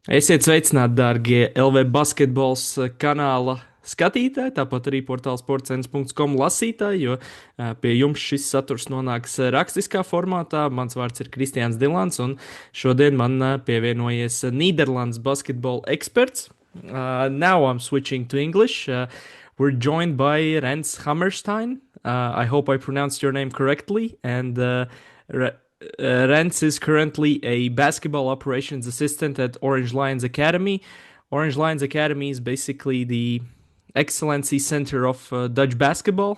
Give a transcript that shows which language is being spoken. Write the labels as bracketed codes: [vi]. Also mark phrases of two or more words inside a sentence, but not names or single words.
[lv] Esiet sveicināti, dārgie LV basketbols kanāla skatītāji, tāpat arī portāla sports.com lasītāji, jo pie jums šis saturs nonāks rakstiskā formātā. Mans vārds ir Kristiāns Dilāns, un šodien man pievienojies Nīderlandes basketbola eksperts. [en] Now I'm switching to English. We're joined by Rens Hammerstein. I hope I pronounced your name correctly. And Rens is currently a basketball operations assistant at Orange Lions Academy. Orange Lions Academy is basically the excellency center of Dutch basketball.